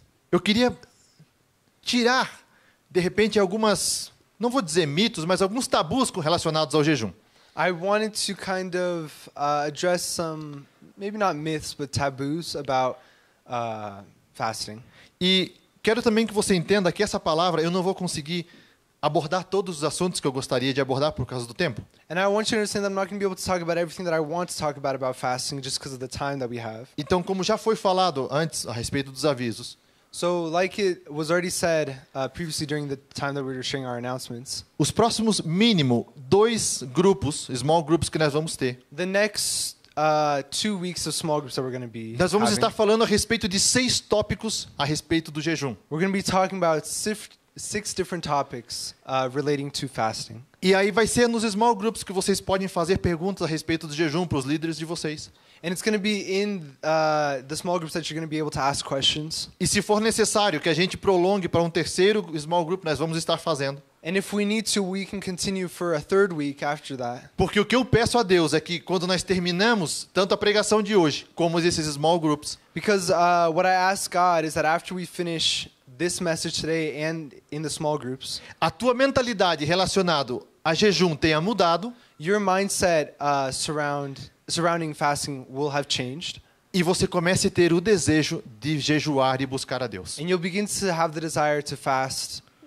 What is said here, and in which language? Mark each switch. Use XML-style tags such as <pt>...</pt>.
<pt>eu queria tirar, de repente, algumas, não vou dizer mitos, mas alguns tabus relacionados ao jejum.</pt> <en>I wanted to kind of address some, maybe not myths, but taboos about fasting.</en> <pt>E quero também que você entenda que essa palavra eu não vou conseguir abordar todos os assuntos que eu gostaria de abordar por causa do tempo.</pt> <en>And I want you to understand that I'm not going to be able to talk about everything that I want to talk about fasting just because of the time that we have.</en> <pt>Então, como já foi falado antes a respeito dos avisos,</pt> <en>So like it was already said previously during the time that we were sharing our announcements,</en> <pt>os próximos mínimo 2 grupos, small groups que nós vamos ter,</pt> <en>the next 2 weeks of small groups that we're going to be</en> <pt>nós vamos</pt> <en>having,</en> <pt>estar falando a respeito de 6 tópicos a respeito do jejum.</pt> <en>we're going to be talking about 6 different topics relating to fasting.</en> <pt>E aí vai ser nos small groups que vocês podem fazer perguntas a respeito do jejum para os líderes de vocês.</pt> <en>And it's going to be in the small groups that you're going to be able to ask questions.</en> <pt>E se for necessário que a gente prolongue para um terceiro small group, nós vamos estar fazendo.</pt> <en>And if we need to, we can continue for a 3rd week after that.</en> <pt>Porque o que eu peço a Deus é que quando nós terminamos tanto a pregação de hoje como esses small groups,</pt> <en>Because what I ask God is that after we finish this message today and in the small groups,</en> <pt>a tua mentalidade relacionada a jejum tenha mudado</pt> <en>your mindset surrounding fasting will have changed.</en> <pt>e você comece a ter o desejo de jejuar e buscar a Deus.</pt> <en>And you'll begin to have the desire to fast.</en>